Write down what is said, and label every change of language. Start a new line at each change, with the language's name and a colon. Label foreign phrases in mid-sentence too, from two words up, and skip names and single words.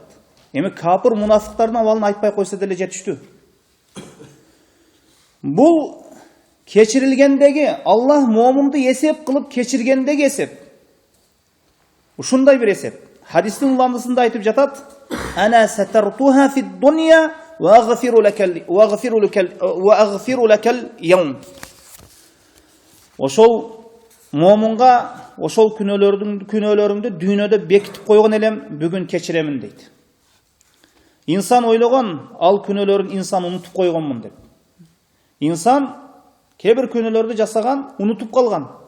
Kyrgyz: Эми капыр мунафыктардын абалын айтпай койсо деле жетиштүү. Бул кечирилгендеги, Аллах момунду эсеп кылып кечиргендеги эсеп. Ушундай бир эсеп. Хадистин уландысында айтып жатат:
Arabic: "أنا سترتها في الدنيا وأغفر لك اليوم."
Kyrgyz: Ошол момунга ошол күнөөлөрүңдү дүйнөдө бекитип койгон элем, бүгүн кечиремин дейт. Инсан ойлогон, ал күнөөлөрүн инсан унутуп койгонмун деп. Инсан кээ бир күнөөлөрдү жасаган, унутуп калган.